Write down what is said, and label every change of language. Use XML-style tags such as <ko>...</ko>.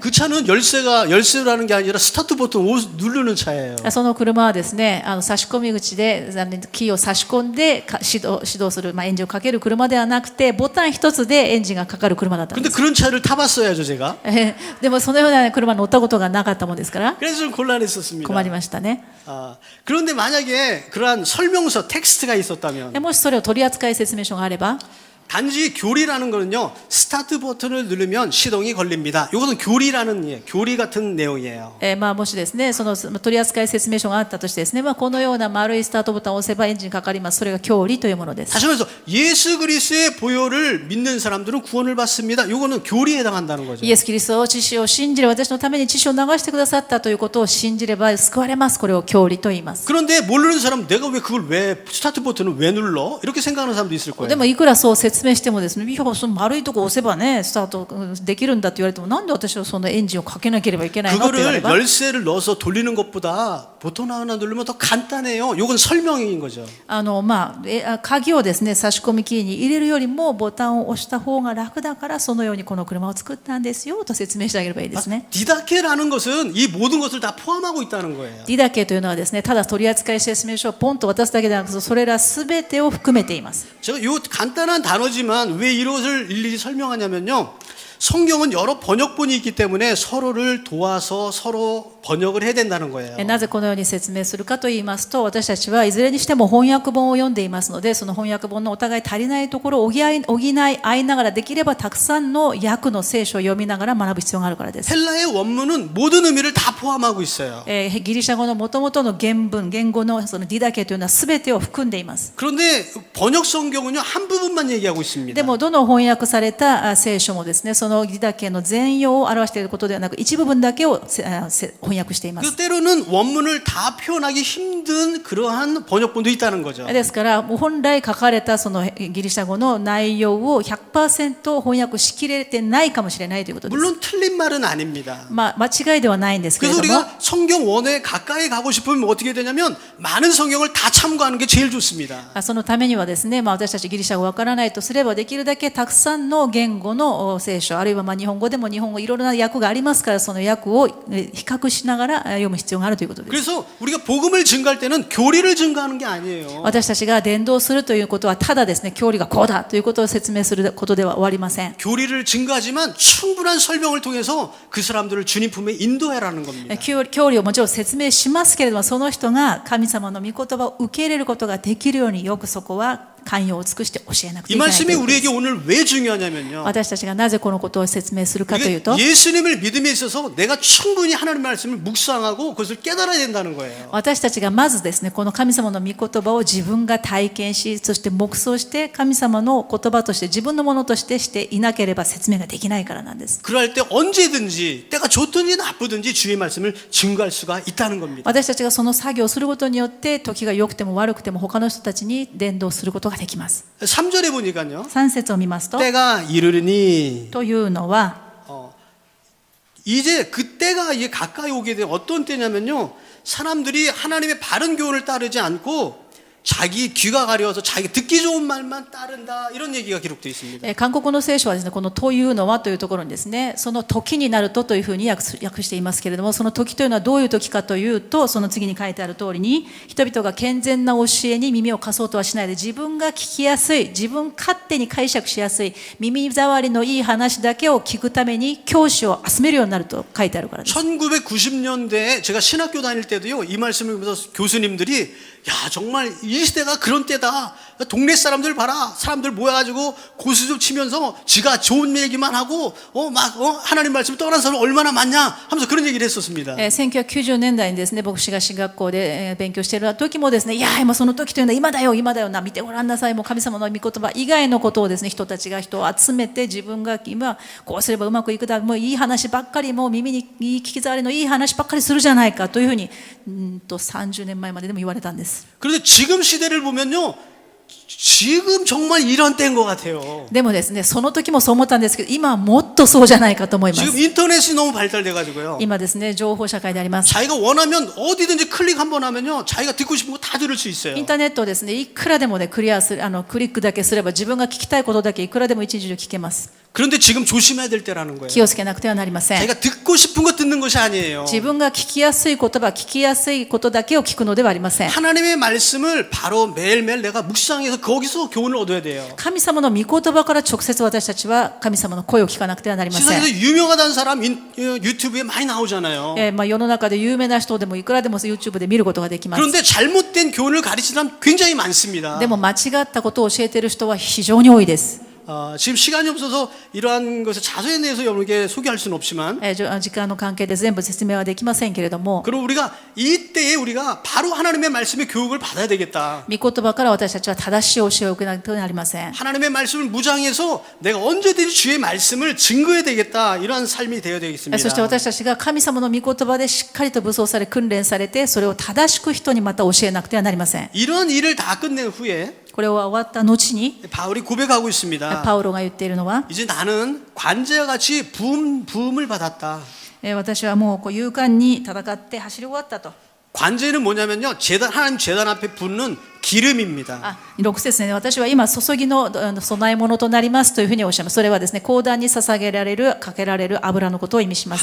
<ko>그 차는 열쇠라는 게 아니라 스타트 버튼 누르는 차예요.</ko> <ja>その車はですね、差し込み口でキーを差し込んで始動する、エンジンをかける車ではなくて、ボタン一つでエンジンがかかる車だったんで</ja> <ko>근데</ko> <ja>す。</ja> <ko>그런 차를 타봤어야죠, 제가.</ko> <ja>でもそのような車に乗ったことがなかったもんですから</ja> <ko>그래서 좀 곤란했었습니다.</ko> <ja>困りましたね。</ja> <ko>그런데 만약에 그러한 설명서 텍스트가 있었다면</ko> <ja>もしそれを取扱説明書があれば、</ja> <ko>단지 교리라는 거는요, 스타트 버튼을 누르면 시동이 걸립니다. 이것은 교리 같은 내용이에요.</ko> <ja>もしですね、その取扱説明書があったとしてですね、このような丸いスタートボタンを押せばエンジンかかります。それが教理というものです。</ja> <ko>다시 말해서 예수 그리스도의 보혈을 믿는 사람들은 구원을 받습니다. 이거는 교리에 해당한다는 거죠.</ko> <ja>イエス・キリストを血潮を信じる、私のために血潮を流してくださったということを信じれば救われます。これを教理と言います。</ja> <ko>그런데 모르는 사람은 내가 왜 스타트 버튼을 왜 눌러? 이렇게 생각하는 사람도 있을</ko> <ja>で</ja> <ko>거예요.</ko> <ja>もいくらそう説明してもですね、いやその丸いとこ押せばね、スタートできるんだって言われても、なんで私はそのエンジンをかけなければいけないのって言われ</ja> <ko>그거를</ko> <ja>ば、</ja> <ko>열쇠를 넣어서 돌리는 것보다 버튼 하나 누르면 더 간단해요. 이건 설명인 거죠.</ko> <ja>鍵をですね、差し込みキーに入れるよりもボタンを押した方が楽だから、そのようにこの車を作ったんですよと説明してあげればいいですね。</ja> <ko>디다케라는 것은 이 모든 것을 다 포함하고 있다는 거예요.</ko> <ja>ディダケというのはですね、ただ取扱説明書をポンと渡すだけではなく、それらすべてを含めています。</ja> <ko>제가 이 간단한 단어지만 왜 이것을 일일이 설명하냐면요. 성경은 여러 번역본이 있기 때문에 서로를 도와서 서로 번역을 해야 된다는 거예요.</ko> <ja>なぜこのように説明するかと言いますと、私たちはいずれにしても翻訳本を読んでいますので、その翻訳本のお互い足りないところを補い合いながら、できればたくさんの訳の聖書を読みながら学ぶ必要があるからです。</ja> <ko>헬라의 원문은 모든 의미를 다 포함하고 있어요.</ko> <ja>ギリシャ語の元々の言語のそのディダケというのは全てを含んでいます。</ja> <ko>그런데 번역 성경은요 한 부분만 얘기하고 있습니다.</ko> <ja>でもどの翻訳された聖書もですね、そのディダケの全容を表していることではなく、一部分だけを翻訳しています。</ja> <ko>그 때로는 원문을 다 표현하기 힘든 그러한 번역본도 있다는 거죠.</ko> <ja>ですからもう本来書かれたそのギリシャ語の内容を 100% 翻訳しきれてないかもしれないということです。</ja> <ko>물론 틀린 말은 아닙니다.</ko> <ja>間違いではないんですけれ</ja> <ko>그래서</ko> <ja>ども、</ja> <ko>우리가 성경 원에 가까이 가고 싶으면 어떻게 되냐면 많은 성경을 다 참고하는 게 제일 좋습니다.</ko> <ja>そのためにはですね、私たちギリシャ語わからないとすれば、できるだけたくさんの言語の聖書、あるいは日本語でも日本語いろいろな訳がありますから、その訳を比較しながら読む必要があるということです。</ja> <ko>그래서 우리가 복음을 증가할 때는 교리를 증가하는 게 아니에요.</ko> <ja>私たちが伝道するということは、ただですね、教理がこうだということを説明することでは終わりません。</ja> <ko>교리를 증가하지만 충분한 설명을 통해서 그 사람들을 주님 품에 인도해라는 겁니다.</ko> <ja>教理をもちろん説明しますけれども、その人が神様の御言葉を受け入れることができるように、よくそこは寛容を尽くして教えなくて</ja> <ko>이</ko> <ja>いけないと</ja> <ko>말씀이</ko> <ja>いうことで</ja> <ko>우리에게</ko> <ja>す。</ja> <ko>오늘 왜 중요하냐면요.</ko> <ja>私たちがなぜこのことを説明するかという</ja> <ko>이게</ko> <ja>と、</ja> <ko>예수님을 믿음에 있어서 내가 충분히 하나님 말씀을 묵상하고 그것을 깨달아야 된다는 거예요.</ko> <ja>私たちがまずですね、この神様の御言葉を自分が体験し、そして黙想して神様の言葉として自分のものとしてしていなければ説明ができないからなんです。</ja> <ko>그럴 때 언제든지 때가 좋든지 나쁘든지 주의 말씀을 증거할 수가 있다는 겁니다.</ko> <ja>私たちがその作業をすることによって、時が良くても悪くても他の人たちに伝道することができます。</ja> <ko>3절에 보니까요.</ko> <ja>3節を見ますと、</ja> <ko>때가 이르르니</ko> <ja>というのは、</ja> <ko>이제 그 때가 이제 가까이 오게 된 어떤 때냐면요. 사람들이 하나님의 바른 교훈을 따르지 않고 자기 귀가 가려워서 자기 듣기 좋은 말만 따른다 이런 얘기가 기록되어 있습니다.</ko> <ja>韓国の聖書はですね、このというのはというところにですね、その時になるとというふうに訳していますけれども、その時というのはどういう時かというと、その次に書いてある通りに、人々が健全な教えに耳を貸そうとはしないで、自分が聞きやすい、自分勝手に解釈しやすい、耳障りのいい話だけを聞くために教師を集めるようになると書いてあるからです。</ja> <ko>1990년대에 제가 신학교 다닐 때도요. 이 말씀을 보면서 교수님들이 야 정말 이 이 시대가 그런 때다. 동네 사람들 봐라. 사람들 모여가지고 고수 좀 치면서 지가 좋은 얘기만 하고 하나님 말씀 떠난 사람 얼마나 많냐 하면서 그런 얘기를 했었습니다.</ko> <ja>1990年代にですね、牧師が進学校で勉強している時もですね、いや今その時というのは今だよ今だよな、見てごらんなさい、もう神様の御言葉以外のことをですね、人たちが人を集めて、自分が今こうすればうまくいくだ、もういい話ばっかり、もう耳にいい聞き障りのいい話ばっかりするじゃないかというふうに30年前まででも言われたんです。</ja> <ko>그런데 지금 시대를 보면요, 지금 정말 이런 때인 것 같아요.</ko> <ja>でもですね、その時もそう思ったんですけど、今はもっとそうじゃないかと思いま</ja> <ko>지금</ko> <ja>す。</ja> <ko>인터넷이 너무 발달돼가지고요.</ko> <ja>今ですね、情報社会であります。</ja> <ko>자기가 원하면 어디든지 클릭 한번 하면요, 자기가 듣고 싶은 거 다 들을 수 있어요.</ko> <ja>インターネットをですね、いくらでもね、クリックだけすれば、自分が聞きたいことだけいくらでも一日中聞けます。</ja> <ko>그런데 지금 조심해야 될 때라는 거예요.</ko> <ja>気をつけなくてはなりません。</ja> <ko>자기가 듣고 싶은 거 듣는 것이 아니에요.</ko> <ja>自分が聞きやすい言葉、聞きやすいことだけを聞くのではありません。</ja> <ko>하나님의 말씀을 바로 매일매일 내가 묵상해서 거기서 교훈을 얻어야 돼요.</ko> <ja>神様の御言葉から直接私たちは神様の声を聞かなくてはなりません。</ja> <ko>세상에서 유명하다는 사람 유튜브에 많이 나오잖아요.</ko> <ja>世の中で有名な人でもいくらでも YouTube で見ることができます。</ja> <ko>그런데 잘못된 교훈을 가르치는 사람 굉장히 많습니다.</ko> <ja>でも間違ったことを教えている人は非常に多いです。</ja> <ko>지금 시간이 없어서 이러한 것을 자세히 내서 여러분에게 소개할 수는 없지만</ko> <ja>時間の関係で全部説明はできませんけれども、</ja> <ko>그럼 우리가 이때에 우리가 바로 하나님의 말씀의 교육을 받아야 되겠다.</ko> <ja>御言葉から私たちは正しい教えを受けなくてはなりません。</ja> <ko>하나님의 말씀을 무장해서 내가 언제든지 주의 말씀을 증거해야 되겠다. 이러한 삶이 되어야</ko> <ja>そして</ja> <ko>되겠습니다.</ko> <ja>私たちが神様の御言葉でしっかりと武装され訓練されて、それを正しく人にまた教えなくてはなりません。</ja> <ko>이런 일을 다 끝낸 후에</ko> <ja>これは終わった後に</ja> <ko>바울이 고백하고 있습니다.</ko> <ja>パウロが言っているのは、</ja> <ko>이제 나는 관제와 같이 부음을 받았다.</ko> <ja>私はもう勇敢に戦って走り終わったと。</ja> <ko>관제는 뭐냐면요, 하나님 재단 앞에 붓는 기름입니다.</ko> <ja>6節ね、私は今注ぎの供え物となりますというふうにおっしゃいます。それはですね、講談に捧げられるかけられる油のことを意味します。</ja>